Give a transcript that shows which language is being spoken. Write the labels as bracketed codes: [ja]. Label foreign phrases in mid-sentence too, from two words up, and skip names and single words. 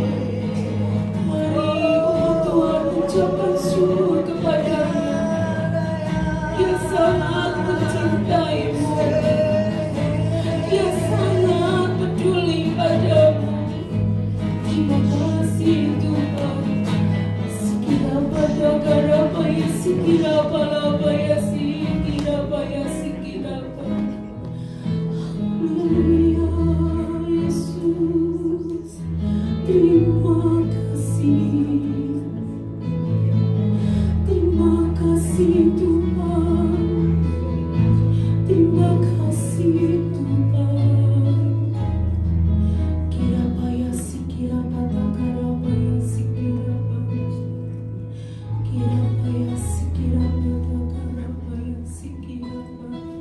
[id] Mari umat Tuhan ucapkan syukur kepada-Nya yang sangat mencintai-Mu, yang sangat peduli padamu. Terima kasih Tuhan. Sikirapa dagarapa ya sikirapa lapa ya sikirapa ya sikirapa. Haleluya Yesus. Terima kasih. Terima kasih Tuhan. Terima kasih Tuhan. Kirapa ya sikirapa dagarapa ya sikirapa. Kirapa ya sikirapa dagarapa ya sikirapa.